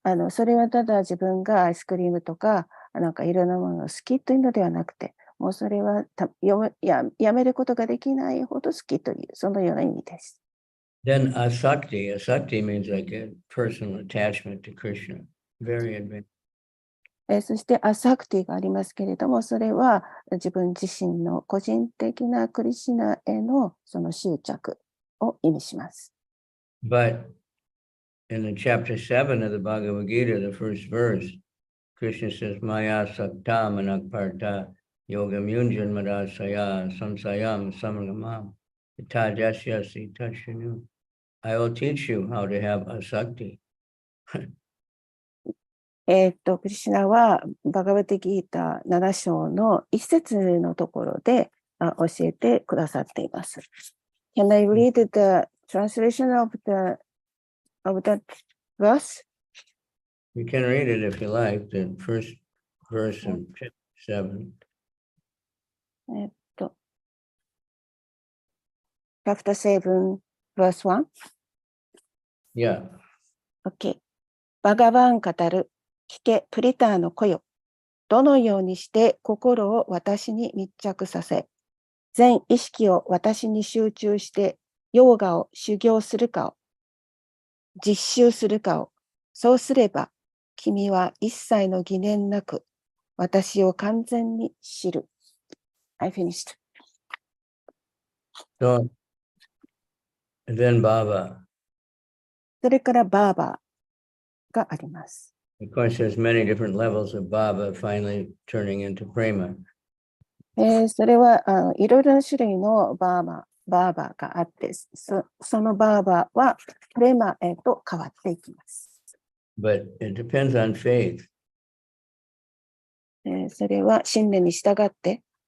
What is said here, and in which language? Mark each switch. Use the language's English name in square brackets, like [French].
[Japanese] それはただ自分がアイスクリームとか、なんかいろんなものを好きというのではなくて、もうそれはやめることができないほど好きという、そのような意味です。 [English] Then asakti. Asakti means like a personal attachment to Krishna. Very advanced. [Japanese] そしてアサクティがありますけれども、それは自分自身の個人的なクリシュナへのその執着を意味します。 [English] But in the chapter 7 of the Bhagavad Gita, the first verse, Krishna says, [Sanskrit] Maya sakta manakparta yogam yunjan madasaya samsayam samangamam itajasyasi tashinu. [English] I will teach you how to have asakti. [Japanese] クリシュナはバガバティギータ7章の一節のところで教えてくださっています。 [English] Can I read the translation of that verse? You can read it if you like, the first verse of chapter 7. Chapter 7, verse 1? Yeah. [Japanese] OK。 バガバン語る。聞け、プリターの子よ。どのようにして心を私に密着させ、全意識を私に集中して、ヨーガを修行するかを、実習するかを、そうすれば、君は一切の疑念なく、私を完全に知る。 [English] I finished. So, and then Baba. [Japanese] それからバーバーがあります。 [English] Of course, there's many different levels of Baba finally turning into prema. [Japanese] それはいろいろな種類のバーバーがあって、そのバーバーはプレマへと変わっていきます。 [English] But it depends on faith. [Japanese] それは信念に従って、